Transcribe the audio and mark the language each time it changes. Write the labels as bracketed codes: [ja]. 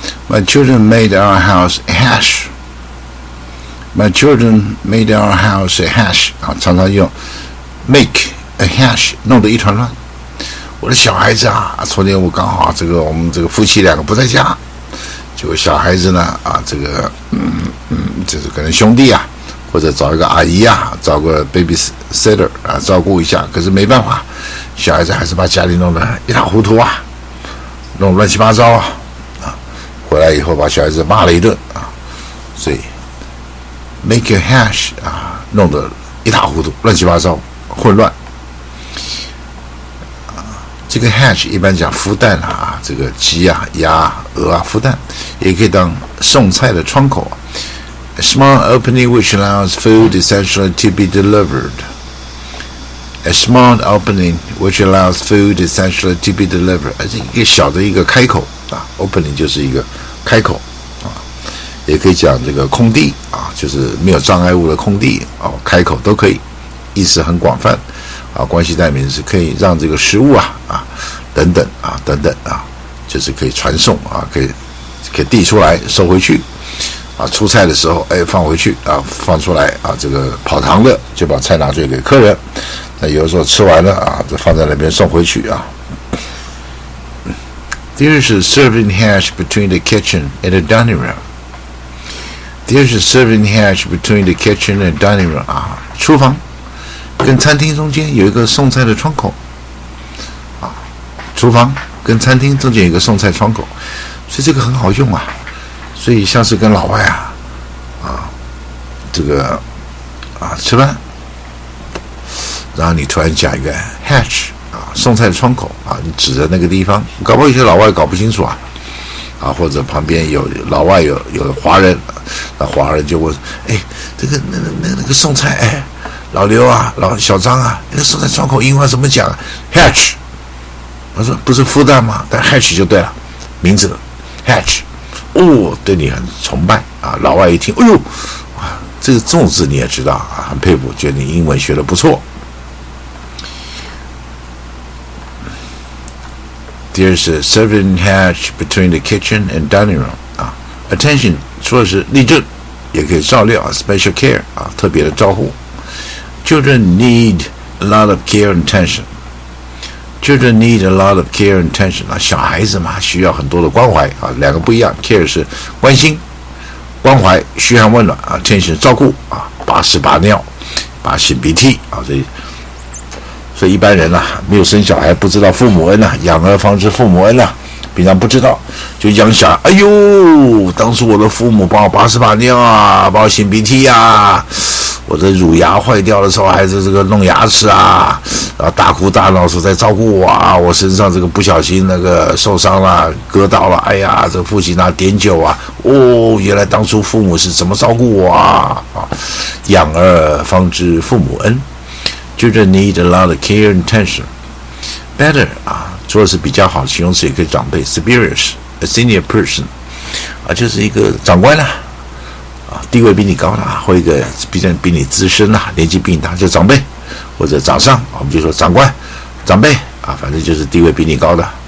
[en] My children made our house a hash. My children made our house a hash. [zh] 啊，常常用 [en] make a hash [zh] 弄得一团乱。我的小孩子啊，昨天我刚好我们这个夫妻2个不在家，结果小孩子呢就是可能兄弟啊，或者找一个阿姨啊，找个 babysitter 啊照顾一下，可是没办法，小孩子还是把家里弄得一塌糊涂啊，弄乱七八糟啊，回来以后把小孩子骂了一顿啊，所以 [en] make your hash [zh] 啊，弄得一塌糊涂，乱七八糟，混乱。这个 hash 一般讲孵蛋啊，这个鸡啊、鸭啊、鹅啊孵蛋，也可以当送菜的窗口。 [en] A small opening which allows food essentially to be delivered. A small opening which allows food essentially to be delivered. [zh] 一个小的一个开口啊 ，opening 就是一个开口啊，也可以讲这个空地啊，就是没有障碍物的空地啊，开口都可以，意思很广泛。啊，关系代名词可以让这个食物啊等等啊，就是可以传送啊，可以递出来收回去啊，出菜的时候放回去啊，放出来啊，这个跑堂的就把菜拿去给客人，那有的时候吃完了啊，就放在那边送回去啊。 [en] There's a serving hatch between the kitchen and the dining room. There's a serving hatch between the kitchen and the dining room [zh] 啊，厨房跟餐厅中间有一个送菜的窗口啊，厨房跟餐厅中间有一个送菜窗口，所以这个很好用啊。所以像是跟老外这个吃饭，然后你突然讲一个 hatch 送菜的窗口你指着那个地方，搞不好有些老外搞不清楚或者旁边有老外有华人，那华人就问，这个那个送菜老刘啊，小张啊，那个送菜窗口英文怎么讲 ？Hatch， 他说不是孵蛋吗？但 hatch 就对了，名字 hatch， 对你很崇拜老外一听，这种字你也知道很佩服，觉得你英文学得不错。 [en] There's a serving hatch between the kitchen and dining room Attention [zh] 说的是立正，也可以照料 [en] special care [zh] 特别的照护。 [en] Children need a lot of care and attention. Children need a lot of care and attention [zh] 小孩子嘛，需要很多的关怀两个不一样 ，care 是关心、关怀、嘘寒问暖attention 照顾把屎把尿、把擤鼻涕所以一般人没有生小孩不知道父母恩养儿方知父母恩平常不知道就养小孩，当初我的父母帮我把屎把尿帮我擤鼻涕我的乳牙坏掉的时候还是这个弄牙齿然后大哭大闹时在照顾我我身上这个不小心那个受伤了割到了，这个父亲碘酒原来当初父母是怎么照顾我养儿方知父母恩。 [en] Children need a lot of care and attention. [zh] Better 说的是比较好，形容词也可以长辈 superior [en] a senior person [zh] 就是一个长官地位比你高或一个比你资深年纪比你大，就长辈或者长上，我们就说长官、长辈反正就是地位比你高的。